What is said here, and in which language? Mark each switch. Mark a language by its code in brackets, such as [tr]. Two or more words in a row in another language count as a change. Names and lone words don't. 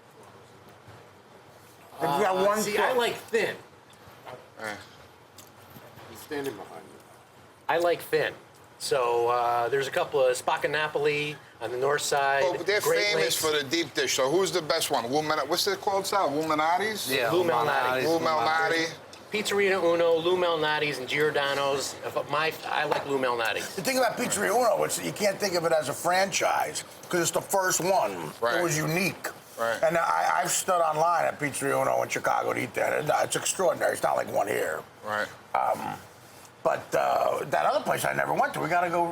[en] If you got one See, trip. I like thin. Eh. He's standing behind you. I like thin. So there's a couple of Spacca Napoli on the north side. Oh, but they're Great famous Lakes. for the deep dish. So who's the best one? What's it called, Sal? Luminati's? Yeah, Lou Malnati's, Malnati's. Lou Malnati. Pizzeria Uno, Lou Malnati's, and Giordano's. I like Lou Malnati's. The thing about Pizzeria Uno, you can't think of it as a franchise because it's the first one. Right. It was unique. Right. And I've stood online at Pizzeria Uno in Chicago to eat that. It's extraordinary. It's not like one here. Right. But that other place I never went to, we got to go.